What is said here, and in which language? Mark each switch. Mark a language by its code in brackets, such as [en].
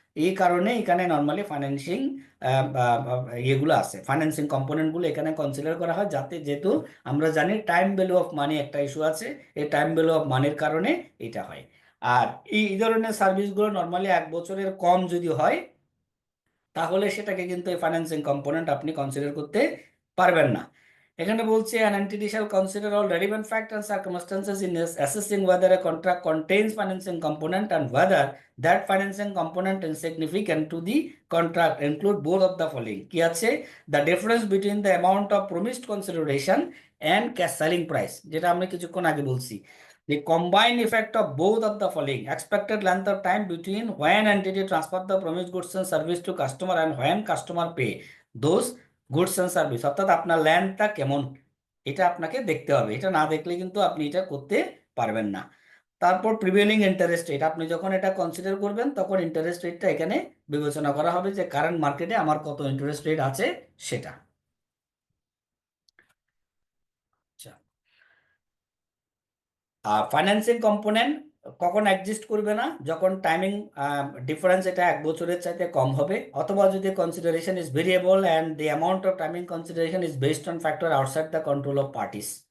[bn] এই কারণে এখানে নর্মালি ফাইন্যান্সিং ইয়েগুলো আছে, ফাইন্যান্সিং কম্পোনেন্টগুলো এখানে কনসিডার করা হয়, যেহেতু আমরা জানি টাইম ভ্যালু অফ মানি একটা ইস্যু আছে, এই টাইম ভ্যালু অফ মানির কারণে এটা হয়। আর এই ধরনের সার্ভিসগুলো নর্মালি 1 বছরের কম যদি হয়, তাহলে সেটাকে কিন্তু এই ফাইন্যান্সিং কম্পোনেন্ট আপনি কনসিডার করতে পারবেন না। এখানে বলছে [en] an entity shall consider all relevant facts and circumstances in assessing whether a contract contains financing component and whether that financing component is significant to the contract, include both of the following. [bn] কি আছে, [en] the difference between the amount of promised consideration and cash selling price, [bn] যেটা আমরা কিছুক্ষণ আগে বলছি। [en] The combined effect of both of the following: expected length of time between when entity transfer the promised goods and service to customer and when customer pay those goods and service, [bn] অর্থাৎ আপনার ল্যান্ডটা কেমন, এটা আপনাকে দেখতে হবে। এটা না দেখলে কিন্তু আপনি এটা করতে পারবেন না। তারপর প্রিভেলিং ইন্টারেস্ট রেট, আপনি যখন এটা কনসিডার করবেন, তখন ইন্টারেস্ট রেটটা এখানে বিবেচনা করা হবে, যে কারেন্ট মার্কেটে আমার কত ইন্টারেস্ট রেট আছে সেটা। আচ্ছা, ফাইন্যান্সিং কম্পোনেন্ট কখন এক্সিস্ট করবে না, যখন টাইমিং ডিফারেন্স এটা 1 বছরের চাইতে কম হবে, অথবা যদি [en] Consideration is variable and the amount of timing consideration is based on factor outside the control of parties.